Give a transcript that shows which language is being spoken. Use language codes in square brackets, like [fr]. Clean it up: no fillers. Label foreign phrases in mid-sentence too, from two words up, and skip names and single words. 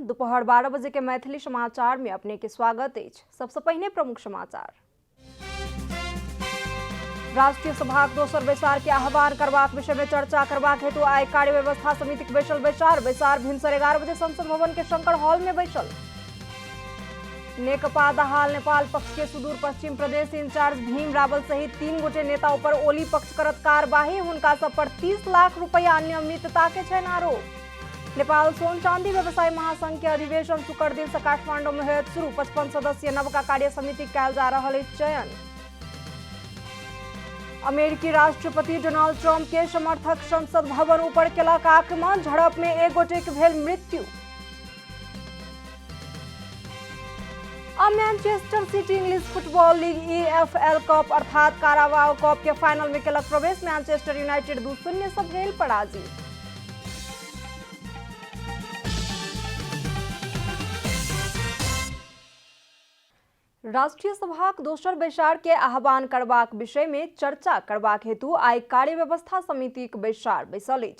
[mai] दोपहर 12 बजे के मैथिली समाचार में अपने के स्वागत है। सबसे पहले प्रमुख समाचार। राष्ट्रीय सभाक दोसर बैसार के आह्वान करबाक विषय में चर्चा करबाक हेतु आइ कार्य व्यवस्था समिति के बैसल बैसार भिनसर 11 बजे संसद भवन के शंकर हॉल में बैसल। नेकपा दाहाल नेपाल पक्ष के सुदूर पश्चिम प्रदेश इंचार्ज भीम रावल सहित 3 गोटे नेता ऊपर ओली पक्ष करत कार्यवाही। हुनका सब पर 30 लाख रुपया अनियमितता के छन् आरोप। नेपाल सोन चांदी व्यवसाय महासंघ के अधिवेशन शुक्र दिन से काठमांडू में होयत शुरू। 55 सदस्यीय नवका कार्य समिति कयल जा रहल अछि चयन। अमेरिकी राष्ट्रपति डोनाल्ड ट्रंप के समर्थक संसद भवन ऊपर केलक आक्रमण। झड़प में एक गोटे के भेल मृत्यु। मैनचेस्टर सिटी इंग्लिश फुटबॉल लीग EFL कप अर्थात काराबाओ कप के फाइनल में केलक प्रवेश। मैनचेस्टर यूनाइटेड 2-0 से भेल पराजित। राष्ट्रीय सभाक दोसर बैसार के आह्वान करबाक विषय में चर्चा करबाक हेतु आइ कार्य व्यवस्था समितिक बैसार बैसल अछि।